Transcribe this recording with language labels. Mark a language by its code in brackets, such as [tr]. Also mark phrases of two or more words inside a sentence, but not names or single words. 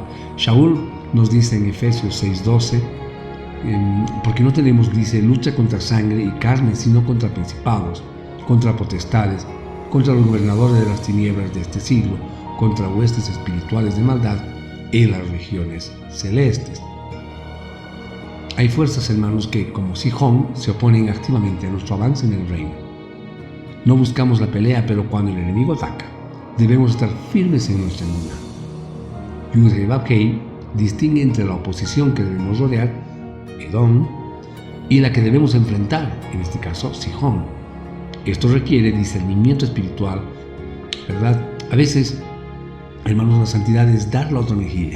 [es] Shaul nos dice en Efesios 6:12, porque no tenemos, dice, lucha contra sangre y carne, sino contra principados, contra potestades, contra los gobernadores de las tinieblas de este siglo, contra huestes espirituales de maldad en las regiones celestes. Hay fuerzas, hermanos, que, como Sihón, se oponen activamente a nuestro avance en el reino. No buscamos la pelea, pero cuando el enemigo ataca, debemos estar firmes en nuestra emuná. Yud-Heh-Vav-Heh distingue entre la oposición que debemos rodear, Edom, y la que debemos enfrentar, en este caso, Sihón. Esto requiere discernimiento espiritual, ¿verdad? A veces, hermanos, la santidad es dar la otra mejilla.